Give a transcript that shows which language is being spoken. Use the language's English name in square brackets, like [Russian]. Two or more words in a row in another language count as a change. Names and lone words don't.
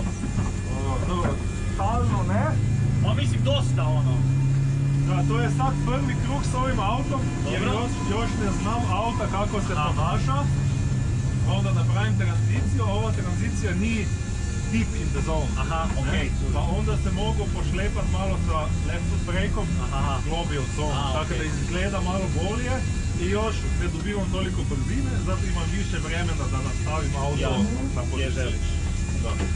[Croatian] Stalno ne? Pa mislim dosta ono. Da, to je sad prvi krug s ovim autom, jer još ne znam auta kako se ponaša. Onda napravim tranziciju, a ova tranzicija nije [English] deep in the zone. [Croatian] Aha, okej. Pa onda se mogu pošlepat malo sa [English] left foot [Croatian] brakeom, [English] global zone, [Croatian] tako da izgleda malo bolje. I još ne dobivam toliko brzine, zato imam više vremena da nastavim auto na poziciju. Gdje želiš. Da.